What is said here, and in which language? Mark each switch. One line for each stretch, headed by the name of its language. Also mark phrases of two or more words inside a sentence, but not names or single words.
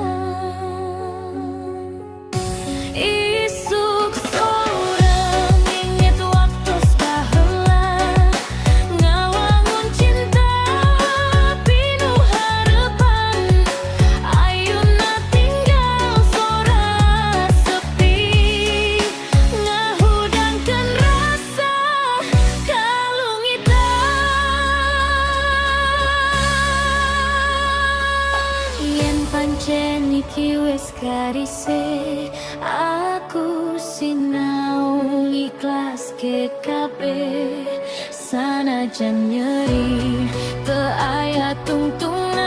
Sundanese: Isuk sorang inget waktu saheula Ngawangun cinta pinuh harapan Ayeuna tinggal sora sepi Ngahudangkeun rasa
Javanese: kalungitan Yen pancen iki wes karise Aku sinau ikhlas ke kabeh
Sundanese: Sanajan nyeri teu aya tungtung